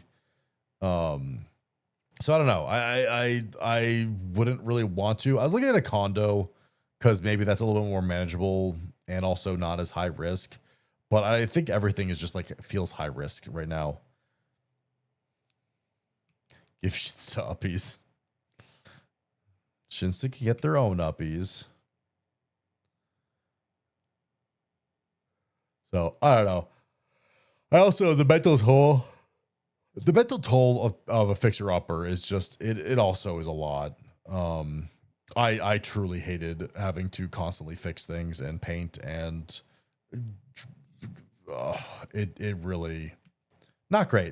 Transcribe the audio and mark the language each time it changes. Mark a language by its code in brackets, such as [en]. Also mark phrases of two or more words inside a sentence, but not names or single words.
[en] So I don't know. I wouldn't really want to. I was looking at a condo because maybe that's a little bit more manageable and also not as high risk. But I think everything is just like, it feels high risk right now. Give Shinsa uppies. Shinsa can get their own uppies. So I don't know. I also, the mental toll of a fixer upper is just, it also is a lot. I truly hated having to constantly fix things and paint, and it really, Not great.